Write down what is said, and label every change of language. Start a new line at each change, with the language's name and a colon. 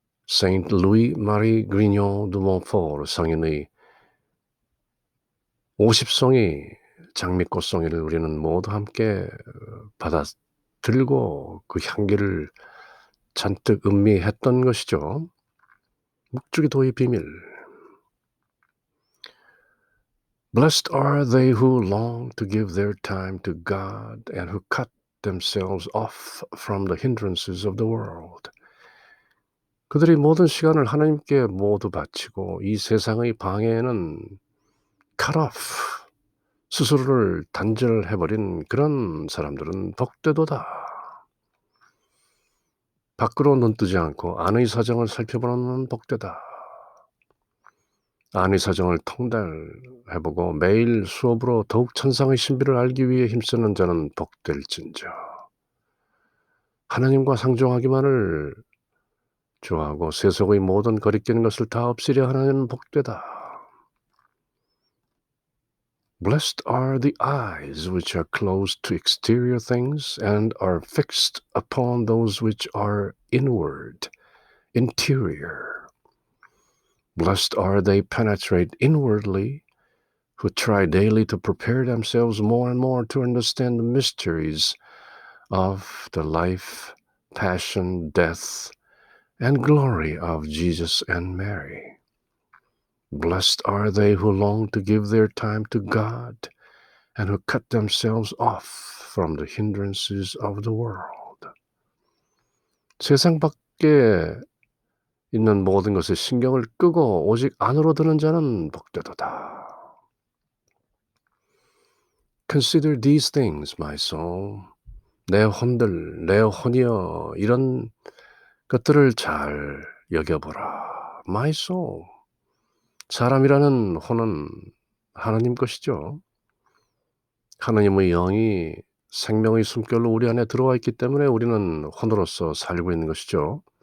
Korean: Saint Louis Marie Grignon de Montfort 성인의 50송이 장미꽃송이를 우리는 모두 함께 받아들고 그 향기를 잔뜩 음미했던 것이죠. 묵주기도의 비밀.
English: Blessed are they who long to give their time to God and who cut themselves off from the hindrances of the world.
Korean: 그들이 모든 시간을 하나님께 모두 바치고 이 세상의 방해에는 cut off, 스스로를 단절해버린 그런 사람들은 복되도다. 밖으로 눈뜨지 않고 안의 사정을 살펴보는 복되다. 안의 사정을 통달해보고 매일 수업으로 더욱 천상의 신비를 알기 위해 힘쓰는 자는 복될진저. 하나님과 상종하기만을 좋아하고 세속의 모든 거리끼는 것을 다 없애려 하는 복되다.
English: Blessed are the eyes which are closed to exterior things and are fixed upon those which are inward, interior. Blessed are they penetrate inwardly, who try daily to prepare themselves more and more to understand the mysteries of the life, passion, death, and glory of Jesus and Mary. Blessed are they who long to give their time to God and who cut themselves off from the hindrances of the world.
Korean: 세상 밖에 있는 모든 것에 신경을 끄고 오직 안으로 드는 자는 복되도다.
English: Consider these things, my soul.
Korean: 내 혼들, 내 혼이여, 이런 것들을 잘 여겨보라.
English: My soul.
Korean: 사람이라는 혼은 하나님 것이죠. 하나님의 영이 생명의 숨결로 우리 안에 들어와 있기 때문에 우리는 혼으로서 살고 있는 것이죠.